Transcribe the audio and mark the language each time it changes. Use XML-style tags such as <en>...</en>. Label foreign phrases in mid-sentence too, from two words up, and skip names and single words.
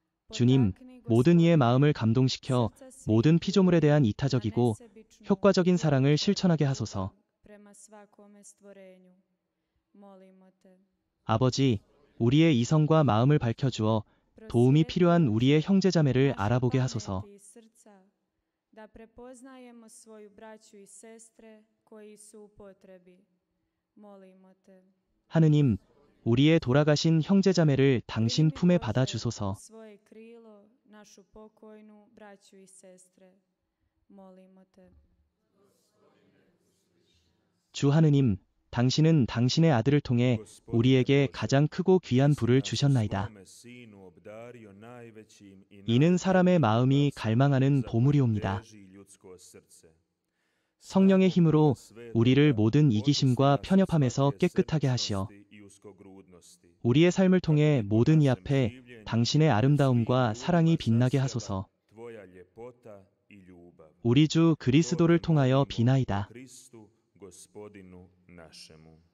<ko>주님, 모든 이의 마음을 감동시켜 모든 피조물에 대한 이타적이고 효과적인 사랑을 실천하게 하소서. 아버지, 우리의 이성과 마음을 밝혀주어 도움이 필요한 우리의 형제자매를 알아보게 하소서.</ko> <hr>da prepoznajemo svoju braću i sestre koji su u potrebi. Molimo te.</hr> <ko>하느님, 우리의 돌아가신 형제자매를 당신 품에 받아 주소서.</ko> <hr>Svoje krilo, našu pokojnu braću i sestre. Molimo te.</hr> <ko>주 하느님, 당신은 당신의 아들을 통해 우리에게 가장 크고 귀한 부를 주셨나이다. 이는 사람의 마음이 갈망하는 보물이옵니다. 성령의 힘으로 우리를 모든 이기심과 편협함에서 깨끗하게 하시어 우리의 삶을 통해 모든 이 앞에 당신의 아름다움과 사랑이 빛나게 하소서. 우리 주 그리스도를 통하여 비나이다.</ko> <hr>Gospodinu našemu.</hr>